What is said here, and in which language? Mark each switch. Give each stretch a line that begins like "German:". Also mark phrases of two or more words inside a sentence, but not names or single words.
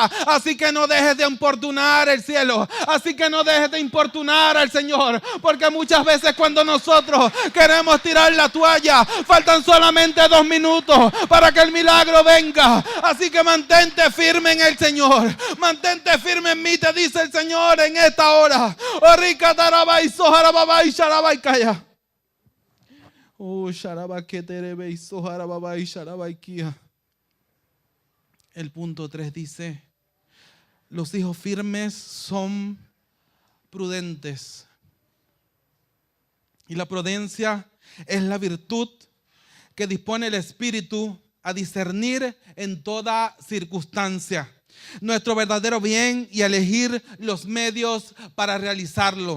Spanish: Así que no dejes de importunar el cielo. Así que no dejes de importunar al Señor, porque muchas veces cuando nosotros queremos tirar la toalla, faltan solamente 2 minutos para que el milagro venga. Así que mantente firme en el Señor. Mantente firme en mí, te dice el Señor en esta hora. Oh, rica tarabai, soharababai, sharabai kaya. Oh, sharabaketerebe, soharababai, sharabai kia. El punto 3 dice, los hijos firmes son prudentes. Y la prudencia es la virtud que dispone el Espíritu a discernir en toda circunstancia nuestro verdadero bien y elegir los medios para realizarlo.